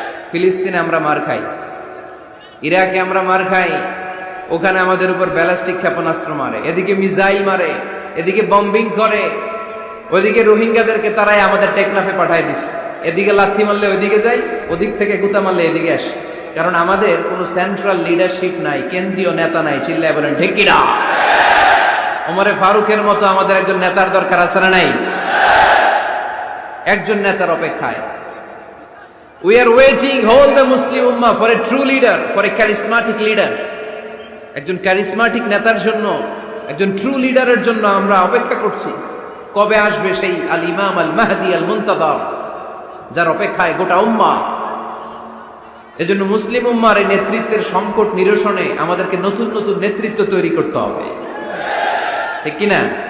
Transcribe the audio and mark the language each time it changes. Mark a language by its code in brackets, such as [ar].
[bn] ফিলিস্তিনে আমরা মার খাই, ইরাকে আমরা মার খাই, ওখানে আমাদের উপর ব্যালিস্টিক ক্ষেপণাস্ত্র মারে, এদিকে মিসাইল মারে, এদিকে বম্বিং করে, ওইদিকে রোহিঙ্গাদেরকে তারাই আমাদের টেকনাফে পাঠায় দিস। এদিকে লাথি মারলে ওইদিকে যাই, ওদিক থেকে গুতা মারলে এদিকে আসে। কারণ আমাদের কোনো সেন্ট্রাল লিডারশিপ নাই, কেন্দ্রীয় নেতা নাই। চিল্লায় বলেন ঠিক কিনা? ওমরে ফারুকের মতো আমাদের একজন নেতার দরকার আছে না নাই? একজন নেতার অপেক্ষায়। [en] We are waiting, all the Muslim Ummah, for a true leader, for a charismatic leader. [bn] একজন ক্যারিসমাটিক নেতার জন্য, একজন ট্রু লিডারের জন্য আমরা অপেক্ষা করছি। কবে আসবে সেই আল ইমাম আল মাহদি আল মুনতাযর, যার অপেক্ষায় গোটা উম্মাহ। এজন্য মুসলিম উম্মার এই নেতৃত্বের সংকট নিরসনে আমাদেরকে নতুন নতুন নেতৃত্ব তৈরি করতে হবে, ঠিক কিনা?